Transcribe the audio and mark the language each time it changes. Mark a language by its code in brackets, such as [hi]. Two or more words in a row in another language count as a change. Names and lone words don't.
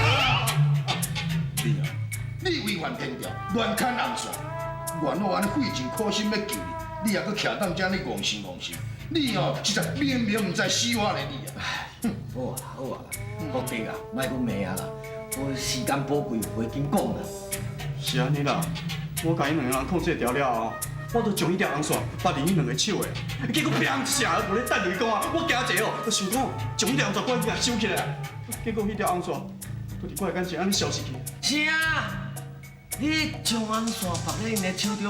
[nan] 你违反天条，乱砍红线，原我安尼费尽苦心要救你，你也搁徛当遮尼戆心戆心，你哦实在明明唔知死活咧你啊！好啊好啊，福地啊，莫阁骂啊啦，我时间宝贵，袂紧讲啦。是安尼啦，我甲因两个人控制掉了后，我就将迄条红线拔离因两个手的，结果砰一下，无咧等你讲啊，我惊一下哦，就想讲将迄条红线赶紧收起来，结果迄条红线就伫我的眼前安尼消失去。啥？你将红线绑在因的手中？